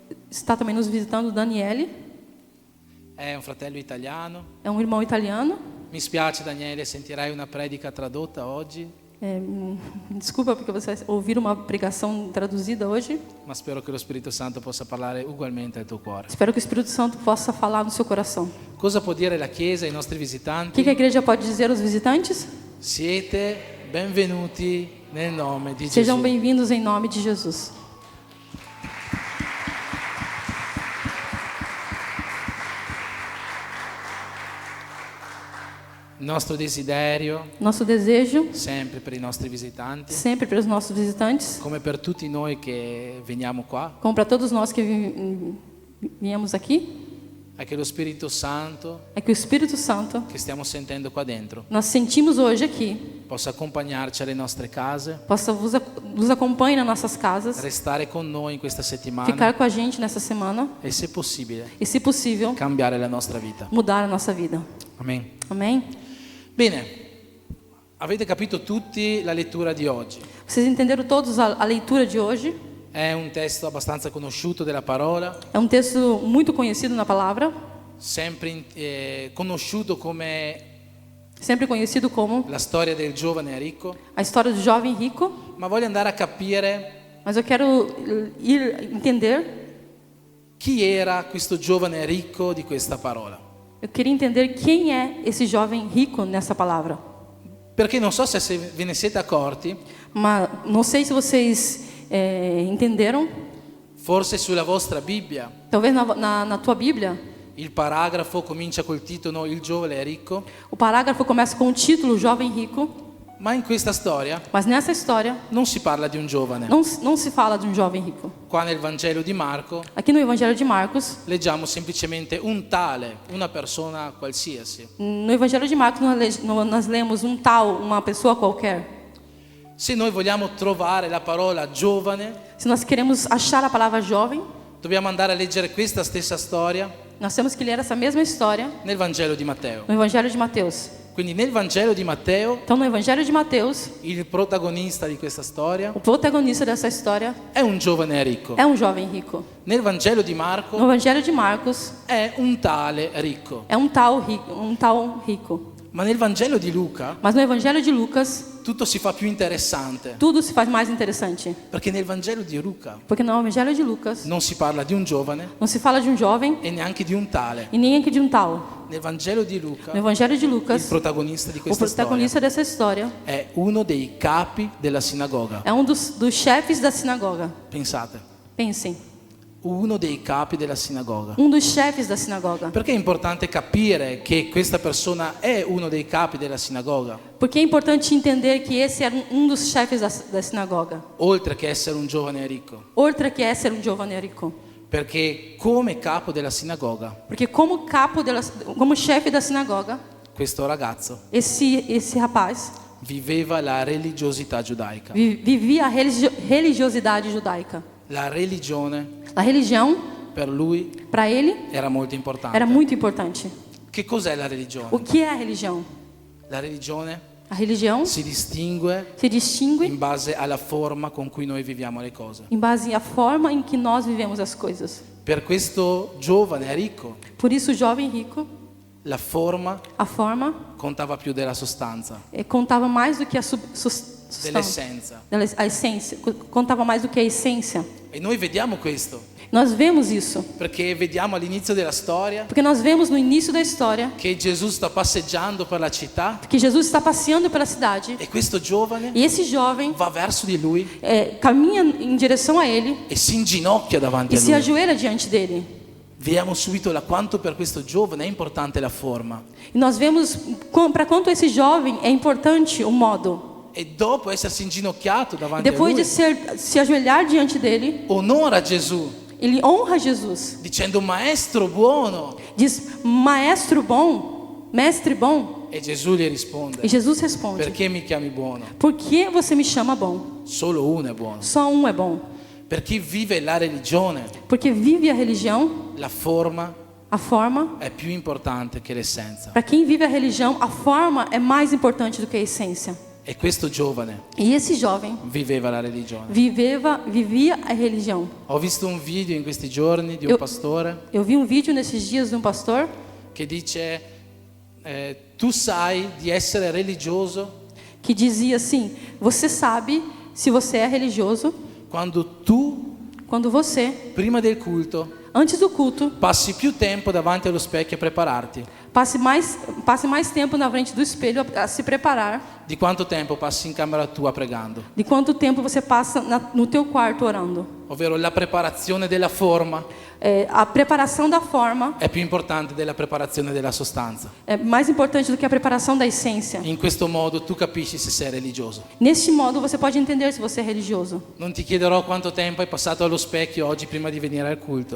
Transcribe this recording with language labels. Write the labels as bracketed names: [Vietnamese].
[Portuguese] Está também nos visitando Daniele. [Italian] È un fratello italiano. [Portuguese] É um irmão italiano. [Italian] Mi spiace Daniele, sentirai una predica tradotta oggi. [Portuguese] Desculpa porque você vai ouvir uma pregação traduzida hoje. [Italian] Ma spero che lo Spirito Santo possa parlare ugualmente al tuo cuore. [Portuguese] Espero que o Espírito Santo possa falar no seu coração. [Italian] Cosa può dire la Chiesa ai nostri [Portuguese] O [Italian] visitanti? [Portuguese] que a igreja pode dizer aos visitantes? [Italian] Siete benvenuti nel nome di Gesù. [Portuguese] Sejam bem-vindos em nome de Jesus. [Italian] Nostro desiderio, [Portuguese] Nosso desejo, [Italian] sempre per i nostri visitanti, [Portuguese] sempre para os nossos visitantes, [Italian] come per tutti noi che veniamo qua, [Portuguese] como para todos nós que viemos aqui, [Italian] è che lo Spirito Santo [Portuguese] é que o Espírito Santo, [Italian] che stiamo sentendo qua dentro [Portuguese] nós sentimos hoje aqui, [Italian] possa accompagnarci alle nostre case, [Portuguese] possa nos acompanhe nas nossas casas, [Italian] restare con noi in questa settimana [Portuguese] ficar com a gente nessa semana [Italian] e, se possibile, [Portuguese] e, se possível, [Italian] cambiare la nostra vita. [Portuguese] mudar a nossa vida. [Italian] Amen. [Portuguese] Amém? [Italian] Bene, Avete capito tutti la lettura di oggi? [Portuguese] Vocês entenderam todos a leitura de hoje? [Italian] È un testo abbastanza conosciuto della parola, [Portuguese] É um texto muito conhecido na palavra, [Italian] sempre conosciuto come [Portuguese] sempre conhecido como [Italian] la storia del giovane ricco, [Portuguese] a história do jovem rico. [Italian] ma voglio andare a capire [Portuguese] Mas eu quero entender, [Italian] chi era questo giovane ricco di questa parola. [Portuguese] eu queria entender quem é esse jovem rico nessa palavra. [Italian] Perché non so se ve ne siete accorti, [Portuguese] Mas não sei se vocês entenderam. [Italian] forse sulla vostra Bibbia [Portuguese] Talvez na tua Bíblia, [Italian] il paragrafo comincia col titolo Il giovane ricco, [Portuguese] o parágrafo começa com o título Jovem Rico, [Italian] ma in questa storia [Portuguese] mas nessa história [Italian] non si parla di un giovane. [Portuguese] não se fala de um jovem rico. [Italian] Qua nel Vangelo di Marco [Portuguese] Aqui no Evangelho de Marcos, [Italian] leggiamo semplicemente un tale, una persona qualsiasi. [Portuguese] no Evangelho de Marcos nós lemos um tal, uma pessoa qualquer. [Italian] Se noi vogliamo trovare la parola giovane, [Portuguese] Se nós queremos achar a palavra jovem, [Italian] dobbiamo andare a leggere questa stessa storia [Portuguese] nós temos que ler essa mesma história [Italian] nel Vangelo di Matteo. [Portuguese] no Evangelho de Mateus. [Italian] Quindi nel Vangelo di Matteo [Portuguese] Então, no Evangelho de Mateus, [Italian] il protagonista di questa storia [Portuguese] o protagonista dessa história [Italian] è un giovane ricco. [Portuguese] é um jovem rico. [Italian] Nel Vangelo di [Portuguese] No [Italian] Marco [Portuguese] Evangelho de Marcos, [Italian] è un tale ricco. [Portuguese] é um tal rico. [Italian] Ma nel Vangelo di Luca [Portuguese] Mas no Evangelho de Lucas, [Italian] tutto si fa più interessante, [Portuguese] tudo se faz mais interessante. [Italian] perché nel Vangelo di Luca [Portuguese] Porque no Evangelho de Lucas, [Italian] non si parla di un giovane [Portuguese] não se fala de um jovem [Italian] e neanche di un tale. [Portuguese] e nem aqui de um tal. [Italian] Nel Vangelo di Luca [Portuguese] No Evangelho de [Italian] il [Portuguese] Lucas, [Italian] protagonista di [Portuguese] o [Italian] questa storia [Portuguese] protagonista dessa história [Italian] è uno dei capi della sinagoga. [Portuguese] é um dos chefes da sinagoga. [Italian] Pensate, [Portuguese] Pensem, [Italian] uno dei capi della sinagoga. [Portuguese] um dos chefes da sinagoga. [Italian] Perché è importante capire che questa persona è uno dei capi della sinagoga, [Portuguese] Porque é importante entender que esse era um dos chefes da sinagoga. [Italian] oltre che essere un giovane ricco? [Portuguese] Oltre que esse era um jovem rico. [Italian] Perché come capo della sinagoga, [Portuguese] Porque como como chefe da sinagoga, [Italian] questo ragazzo [Portuguese] esse rapaz [Italian] viveva la religiosità giudaica. [Portuguese] vivia a religiosidade judaica. [Italian] La religione [Portuguese] A religião, [Italian] per lui [Portuguese] para ele, [Italian] era molto importante. [Portuguese] era muito importante. [Italian] Che cos'è la religione? [Portuguese] O que é a religião? [Italian] La religione [Portuguese] A religião [Italian] si distingue [Portuguese] se distingue [Italian] in base alla forma con cui noi viviamo le cose. [Portuguese] em base à forma em que nós vivemos as coisas. [Italian] Per questo giovane ricco, [Portuguese] Por isso, o jovem rico, [Italian] la forma [Portuguese] a forma [Italian] contava più della sostanza, [Portuguese] contava mais do que a substância, [Italian] dell'essenza. [Portuguese] a essência, contava mais do que a essência. [Italian] E noi vediamo questo, [Portuguese] Nós vemos isso, [Italian] perché vediamo all'inizio della storia [Portuguese] porque nós vemos no início da história [Italian] che Gesù sta passeggiando per la città [Portuguese] que Jesus está passeando pela cidade [Italian] e questo giovane [Portuguese] e esse jovem [Italian] va verso di lui [Portuguese] caminha em direção a ele [Italian] e si inginocchia davanti [Portuguese] e [Italian] a [Portuguese] se [Italian] lui. [Portuguese] ajoelha diante dele. [Italian] Vediamo subito quanto per questo giovane è importante la forma. [Portuguese] E nós vemos para quanto esse jovem é importante o modo. [Italian] E dopo essersi inginocchiato [Portuguese] E [Italian] davanti a [Portuguese] depois [Italian] lui, [Portuguese] de se ajoelhar diante dele, [Italian] onora Gesù [Portuguese] ele honra Jesus. [Italian] dicendo maestro buono. [Portuguese] Diz: Maestro bom, mestre bom. [Italian] E Gesù gli risponde, [Portuguese] E Jesus responde: [Italian] perché mi chiami buono? [Portuguese] Por que você me chama bom? [Italian] Solo uno è buono. [Portuguese] Só um é bom. [Italian] Per chi vive la religione, [Portuguese] Porque vive a religião, [Italian] la forma [Portuguese] a forma. [Italian] è più importante che l'essenza. [Portuguese] Para quem vive a religião, a forma é mais importante do que a essência. [Italian] E questo giovane [Portuguese] E esse jovem [Italian] viveva la religione. [Portuguese] vivia a religião. [Italian] Ho visto un video in questi giorni di un pastore [Portuguese] Eu vi um vídeo nesses dias de um pastor [Italian] che dice tu sai di essere religioso [Portuguese] que dizia assim: Você sabe se você é religioso [Italian] quando tu, [Portuguese] quando você, [Italian] prima del culto, [Portuguese] antes do culto, [Italian] passi più tempo davanti allo specchio a prepararti [Portuguese] passe mais tempo na frente do espelho a se preparar, [Italian] di quanto tempo passi in camera tua pregando. [Portuguese] de quanto tempo você passa no teu quarto orando. [Italian] Ovvero la preparazione della forma [Portuguese] A preparação da forma [Italian] è più importante della preparazione della sostanza. [Portuguese] é mais importante do que a preparação da essência. [Italian] In questo modo tu capisci se sei religioso. [Portuguese] Neste modo, você pode entender se você é religioso. [Italian] Non ti chiederò quanto tempo hai passato allo specchio oggi prima di venire al culto.